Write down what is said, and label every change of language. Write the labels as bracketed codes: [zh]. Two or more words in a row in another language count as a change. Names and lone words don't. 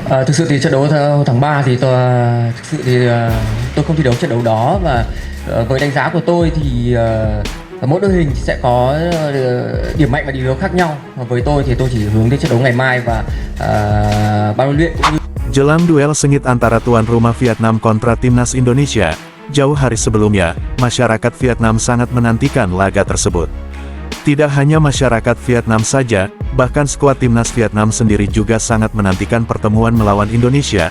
[vi] Thực sự thì trận đấu tháng 3 thì thực sự thì tôi không thi đấu trận đấu đó, và với đánh giá của tôi thì mỗi đội hình sẽ có điểm mạnh và điểm yếu khác nhau. Với tôi thì tôi chỉ hướng đến trận đấu ngày mai và ban huấn luyện cũng như. [id] Jelang duel sengit antara tuan rumah Vietnam kontra Timnas Indonesia, jauh hari sebelumnya, masyarakat Vietnam sangat menantikan laga tersebut. Tidak hanya masyarakat Vietnam saja, bahkan skuad Timnas Vietnam sendiri juga sangat menantikan pertemuan melawan Indonesia.